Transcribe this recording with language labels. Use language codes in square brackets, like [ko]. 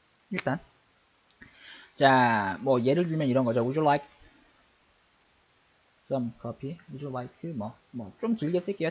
[ko] 일단 자, 뭐 예를 들면 이런 거죠. [en] Would you like some coffee? [ko] Would you like 뭐 좀 길게 쓸게요.